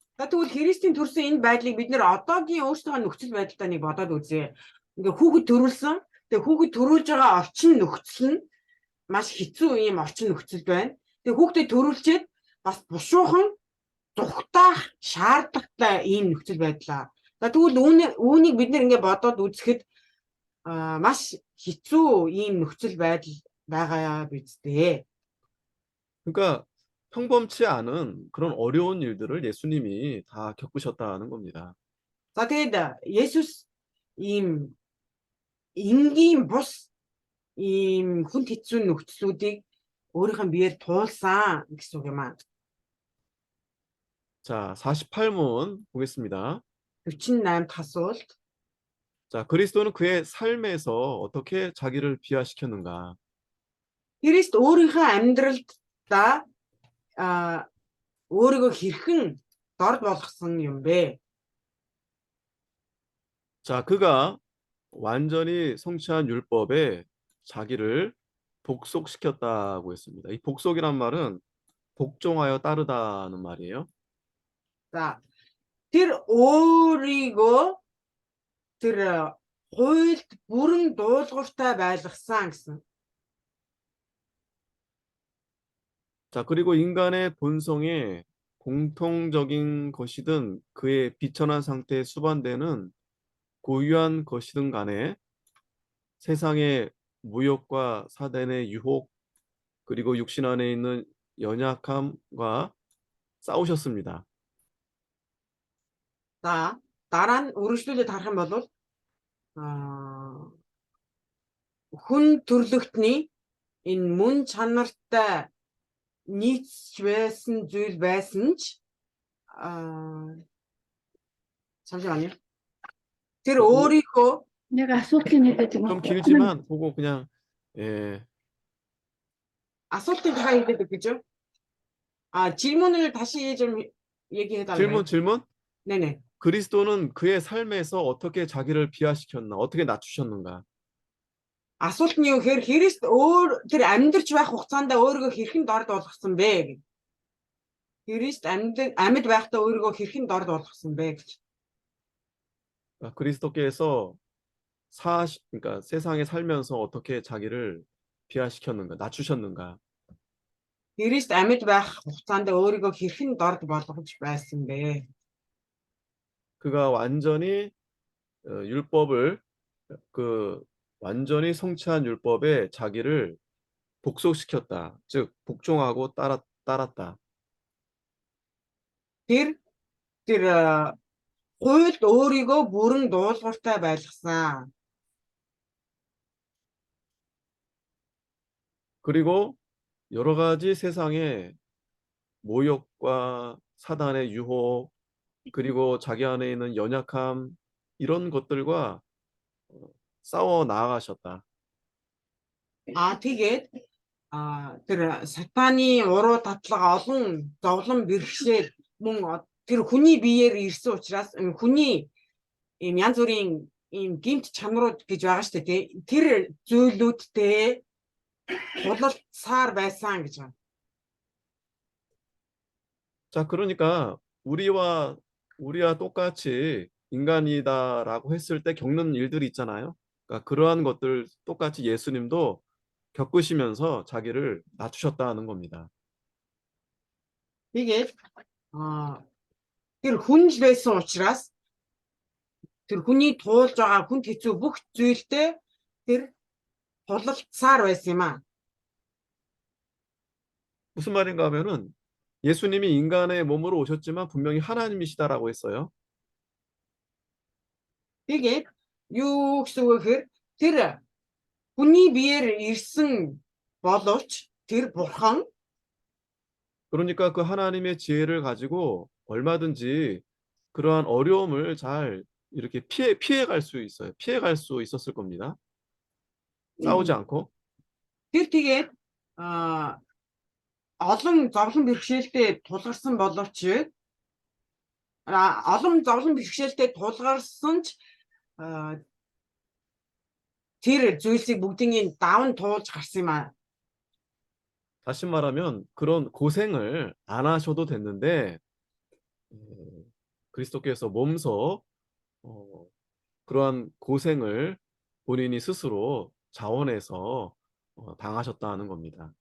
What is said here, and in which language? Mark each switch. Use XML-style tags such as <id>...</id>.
<mn>За тэгвэл Христийн төрсөн энэ байдлыг бид нэр одоогийн өөрсдөө нөхцөл байдалтай нэг бодоод үзье. Ингээ хүүхэд төрүүлсэн. Тэгээ хүүхэд төрүүлж байгаа орчин нөхцөл нь маш хэцүү ийм орчин нөхцөл байна. Тэгээ хүүхдээ төрүүлчихэд бас бушуухан зүхтаах шаардлагатай ийм нөхцөл байдлаа. За тэгвэл үүнийг бид нэр ингээ бодоод үзэхэд маш хэцүү ийм нөхцөл байдал байгаа биз дээ.</mn> <ko>그러니까 평범치 않은 그런 어려운 일들을 예수님이 다 겪으셨다는 겁니다.</ko> <mn>За тэгээд Есүс ийм энгийн бус ийм хүнд хэцүү нөхцлүүдийг өөрийнх нь биеэр туулсан гэсэн үг юм аа.</mn> <ko>자, 48문 보겠습니다.</ko> <mn>48 дахь асуулт.</mn> <ko>자, 그리스도는 그의 삶에서 어떻게 자기를 비하시켰는가?</ko> <mn>Христ өөрийнхөө амьдралдаа өөрийгөө хэрхэн дорд болгосон юм бэ?</mn> <ko>자, 그가 완전히 성취한 율법에 자기를 복속시켰다고 했습니다. 이 복속이란 말은 복종하여 따르다는 말이에요.</ko> <mn>За тэр өөрийгөө тэр хуйлд бүрэн дуулууртай байлгасан гэсэн.</mn> <ko>자, 그리고 인간의 본성에 공통적인 것이든 그의 비천한 상태에 수반되는 고유한 것이든 간에 세상의 무욕과 사단의 유혹 그리고 육신 안에 있는 연약함과 싸우셨습니다.</ko> <mn>За дараа нь үргэлжлүүлээд харах юм бол хүн төрлөختний энэ мөн чанартай нийцж байсан зүйл байсан ч</mn> <ko>잠시만요.</ko> <mn>Тэр өөрийнхөө Яг асуултын хэлээд</mn> <ko>좀 길지만 보고 그냥</ko> <mn>асуултыг дахиад хэлээд өгч гэж.</mn> <ko>질문을 다시 좀 얘기해 달라요. 질문? 네네. 그리스도는 그의 삶에서 어떻게 자기를 비하시켰나? 어떻게 낮추셨는가?</ko> <mn>Асуулт нь юу гэхээр Христ өөр тэр амьдарч байх хугацаанд өөрийгөө хэрхэн дорд болгосон бэ гэж. Христ амьд байхдаа өөрийгөө хэрхэн дорд болгосон бэ гэж.</mn> <ko>그리스도께서 그러니까 세상에 살면서 어떻게 자기를 비하시켰는가? 낮추셨는가?</ko> <mn>Христ амьд байх хугацаанд өөрийгөө хэрхэн дорд болгож байсан бэ?</mn> <ko>그가 완전히 율법을 완전히 성취한 율법에 자기를 복속시켰다. 즉 복종하고 따랐다.</ko> <mn>Тэр хуйлд өөрийгөө бүрэн дуулууртай байлгасан.</mn> <ko>그리고 여러 가지 세상의 모욕과 사단의 유혹 그리고 자기 안에 있는 연약함 이런 것들과 싸워 나아가셨다.</ko> <mn>Тэгээд тэр сатаны уруу татлага олон зовлон бэрхшээл мөн тэр хүний биеэр ирсэн учраас хүний ийм янз бүрийн ийм гинт чанарууд гэж байгаа шүү дээ. Тэр зүйлүүдтэй тулалцаар байсан гэж байна.</mn> <ko>자, 그러니까 우리와 똑같이 인간이다라고 했을 때 겪는 일들이 있잖아요. 그러니까 그러한 것들 똑같이 예수님도 겪으시면서 자기를 낮추셨다는 겁니다.</ko> <mn>Тэгээд тэр хүн л байсан учраас тэр хүний туулж байгаа хүнд хэцүү бүх зүйлтэй тэр тулалдсаар байсан юм аа.</mn> <ko>무슨 말인가 하면은 예수님이 인간의 몸으로 오셨지만 분명히 하나님이시다라고 했어요.</ko> <mn>Тэгээд юу гэсэн үг гэхээр тэр хүний биеэр ирсэн боловч тэр бурхан</mn> <ko>그러니까 그 하나님의 지혜를 가지고 얼마든지 그러한 어려움을 잘 이렇게 피해갈 수 있어요. 피해갈 수 있었을 겁니다. 싸우지 않고.</ko> <mn>тэр тэгээд олон зовлон бэрхшээлтэй тулгарсан боловч олон зовлон бэрхшээлтэй тулгарсан ч тэр зүйлсийг бүгдийг даван туулж гарсан юм аа.</mn> <ko>다시 말하면 그런 고생을 안 하셔도 됐는데 그리스도께서 몸소 그러한 고생을 본인이 스스로 자원해서 당하셨다는 겁니다.</ko>